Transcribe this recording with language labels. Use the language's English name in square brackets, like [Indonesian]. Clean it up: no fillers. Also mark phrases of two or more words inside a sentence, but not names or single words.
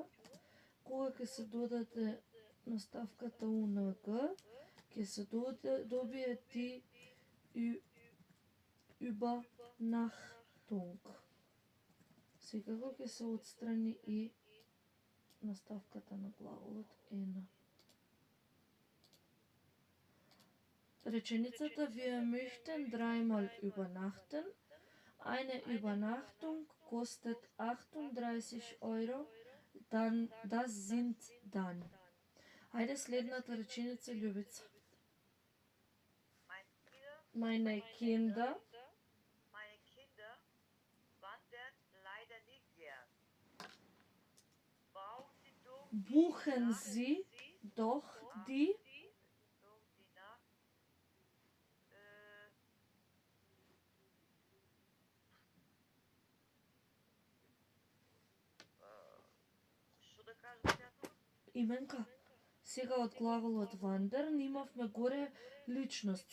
[Macedonian] Кога ќе се додаде наставката ung, ќе се добие ти Übernachtung. Секако ќе се отстрани и наставката на глаголот ена. [German] Реченицата Wir möchten dreimal übernachten. Eine Übernachtung kostet 38 €. Das sind dann. [Macedonian] Ајде следната реченица, Љубица. [German] Meine Kinder wandern leider nicht gern. Bauen Sie doch buchen Sie doch die Doch die Nacht. [Macedonian] Што да кажам сега тоа? именка. Сега од глаголот wandern имавме горе личност.